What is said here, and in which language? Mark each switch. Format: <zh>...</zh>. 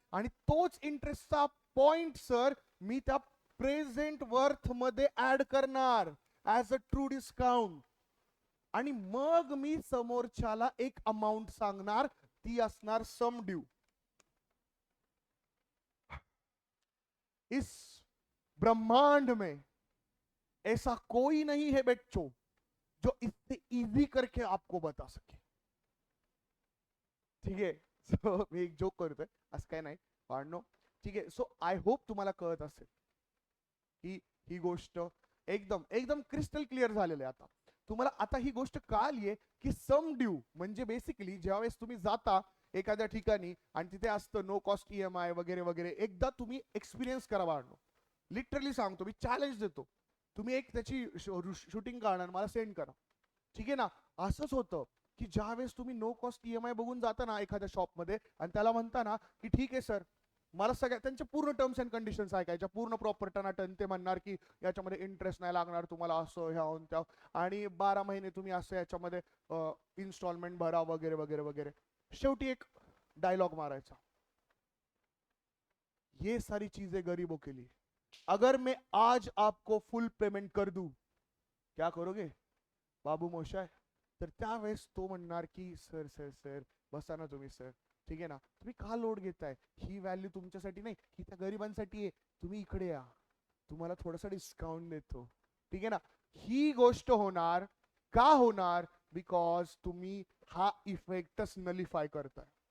<mr>आणि तोच इंटरेस्टचा point sir मी त्या प्रेझेंट वर्थ मध्ये ऍड करणार</mr> <en>As a true discount.</en> <mr>आणि मग मी समोरच्याला एक अमाउंट सांगणार, ती असणार सम ड्यू.</mr> <hi>इस ब्रह्मांड में ऐसा कोई नहीं है बच्चों जो इससे इजी करके आपको बता सके.</hi> <mr>ठीक आहे, सो मी एक जोक करतोय, असं काय नाही पाडणं. ठीक आहे,</mr> <en>so I hope</en> <mr>तुम्हाला कळत असेल की ही गोष्ट एकदम एकदम क्रिस्टल क्लिअर झालेली आहे. आता तुम्हाला आता ही गोष्ट कळाली आहे की सम ड्यू म्हणजे बेसिकली ज्यावेळेस तुम्ही जाता एखाद्या ठिकाणी आणि तिथे असतं नो कॉस्ट EMI वगैरे वगैरे, एकदा तुम्ही एक्सपिरियन्स करा बाळांनो. लिटरली सांगतो, मी चॅलेंज देतो, तुम्ही एक त्याची शूटिंग काढणार मला सेंड करा. ठीक आहे ना. असंच होतं की ज्यावेळेस तुम्ही नो कॉस्ट EMI बघून जाता ना एखाद्या शॉपमध्ये आणि त्याला म्हणता ना की ठीक आहे सर, मला सगळ्या त्यांच्या पूर्ण टर्म्स अँड कंडिशन्स ऐकायच्या, पूर्ण प्रॉपर टनाटन. ते म्हणणार की याच्यामध्ये इंटरेस्ट नाही लागणार तुम्हाला, असं ह्याहून त्या, आणि 12 महिने तुम्ही असं याच्यामध्ये इन्स्टॉलमेंट भरा वगैरे वगैरे वगैरे. शेवटी एक डायलॉग मारायचा,</mr> <hi>ये सारी चीजें गरीबों के लिए, अगर मैं आज आपको फुल पेमेंट कर दूं क्या करोगे बाबू मोशाय?</hi> <mr>तर त्यावेळेस तो म्हणणार की सर सर सर बसा ना तुम्ही सर, ठीक आहे ना, तुम्ही का लोड घेताय, ही व्हॅल्यू तुमच्यासाठी नाही, ही त्या गरिबांसाठी आहे, तुम्ही इकडे या. तुम्हाला थोडासा डिस्काउंट देतो, ठीक आहे ना. ही गोष्ट होणार का होणार, बिकॉज तुम्ही हा इफेक्टच नलिफाय करताय.</mr>